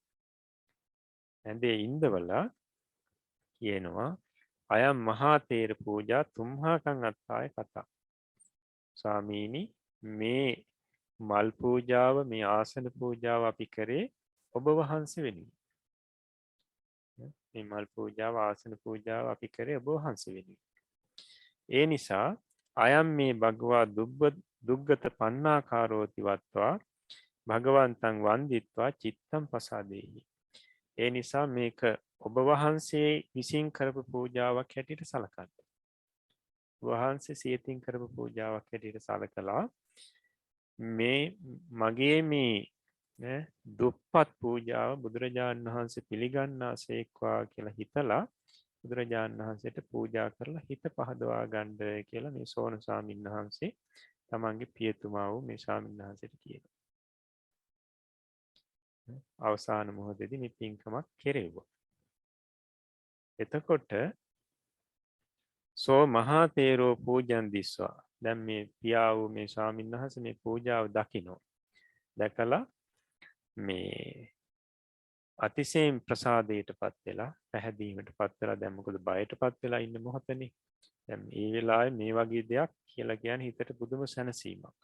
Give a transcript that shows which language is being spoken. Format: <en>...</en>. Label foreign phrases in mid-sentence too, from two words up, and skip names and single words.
<si>ඇඳේ ඉඳවලා කියනවා</si> <pi>අයම් මහා තේර පූජා තුම්හාකං අත්තාය කතා.</pi> <si>ස්වාමීනි මේ මල් පූජාව මේ ආසන පූජාව අපි කරේ ඔබ වහන්සේ වෙනුවෙන්. මේ මල් පූජාව ආසන පූජාව අපි කරේ ඔබ වහන්සේ වෙනුවෙන්. ඒ නිසා</si> <pi>අයම් මේ භගවා දුග්ගත පන්නාකාරෝති වත්වා භගවන්තං වන්දිත්වා චිත්තම් පසාදේහි.</pi> <si>ඒ නිසා මේක ඔබ වහන්සේ විසින් කරපු පූජාවක් හැටියට සලකන්න. වහන්සේ සියතින් කරපු පූජාවක් හැටියට සලකලා මේ මගේ මේ දුප්පත් පූජාව බුදුරජාණන් වහන්සේ පිළිගන්නා සේක්වා කියලා හිතලා බුදුරජාණන් වහන්සේට පූජා කරලා හිත පහදවා ගන්න කියලා මේ සෝන ස්වාමීන් වහන්සේ තමන්ගේ පියතුමා වූ මේ ස්වාමීන් වහන්සේට කියනවා. අවසාන මොහොතේදී මේ පින්කමක් කෙරෙව්වා.</si> <pi>එතකොට සෝ මහා තේරෝ පූජන් දිස්වා.</pi> <si>දැන් මේ පියා වූ මේ ස්වාමීන් වහන්සේ මේ පූජාව දකිනවා. දැකලා මේ අතිශයින් ප්‍රසාදයට පත් වෙලා පැහැදීමට පත් වෙලා දැන් මොකද බයට පත් වෙලා ඉන්න මොහොතනේ. දැන් මේ වෙලාවේ මේ වගේ දෙයක් කියලා කියන්නේ හිතට පුදුම සැනසීමක්.</si>